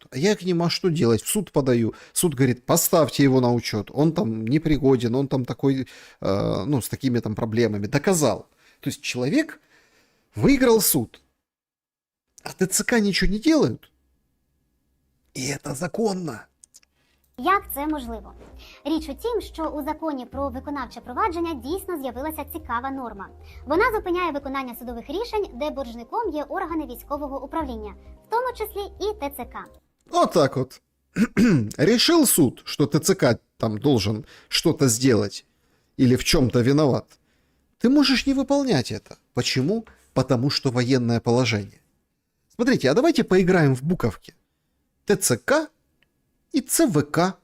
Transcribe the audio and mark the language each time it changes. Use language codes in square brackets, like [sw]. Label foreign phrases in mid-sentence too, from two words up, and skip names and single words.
[ru] А я к ним, а что делать? В суд подаю. Суд говорит, поставьте его на учет. Он там непригоден, он там такой, с такими там проблемами. Доказал. То есть человек выиграл суд. А ТЦК ничего не делают. И это законно. [uk] Як це можливо? Річ у тім, що у законі про виконавче провадження дійсно з'явилася цікава норма. Вона зупиняє виконання судових рішень, де боржником є органи військового управління, в тому числі і ТЦК. [ru] Вот так вот. Решил суд, что ТЦК там должен что-то сделать или в чем-то виноват. Ты можешь не выполнять это. Почему? Потому что военное положение. Смотрите, а давайте поиграем в буковки. ТЦК и ЦВК.